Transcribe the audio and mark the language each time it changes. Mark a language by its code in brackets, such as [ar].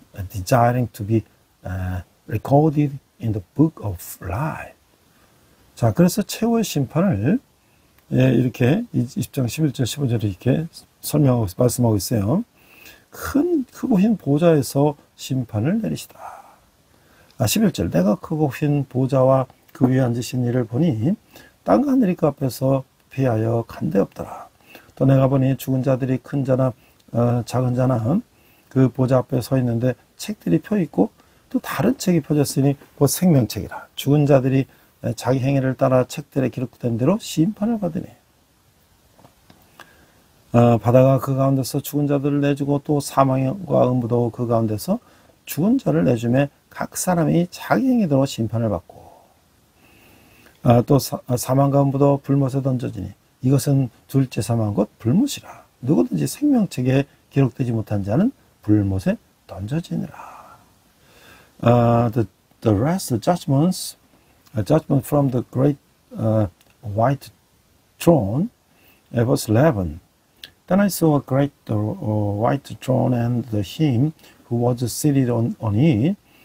[en] desiring to be recorded in the book of life. [ko] 자, 그래서 최후의 심판을 이렇게 20장 11절 15절에 이렇게 설명하고 말씀하고 있어요. 크고 흰 보좌에서 심판을 내리시다. 11절 내가 크고 흰 보좌와 그 위에 앉으신 이를 보니 땅과 하늘이 그 앞에서 피하여 간데 없더라. 또 내가 보니 죽은 자들이 큰 자나 작은 자나 그 보좌 앞에 서 있는데 책들이 펴 있고 또 다른 책이 펴졌으니 곧 생명책이라. 죽은 자들이 자기 행위를 따라 책들에 기록된 대로 심판을 받으니 바다가 그 가운데서 죽은 자들을 내주고 또 사망과 음부도 그 가운데서 죽은 자를 내주매 각 사람이 자기 행위대로 심판을 받고 또 사망과 음부도 불못에 던져지니 이것은 둘째 사망 곧 불못이라. 누구든지 생명책에 기록되지 못한 자는 불못에 던져지니라. [en] The rest of judgments, judgment from the great white throne, verse 11. Then I saw a great white throne and him who was seated on it.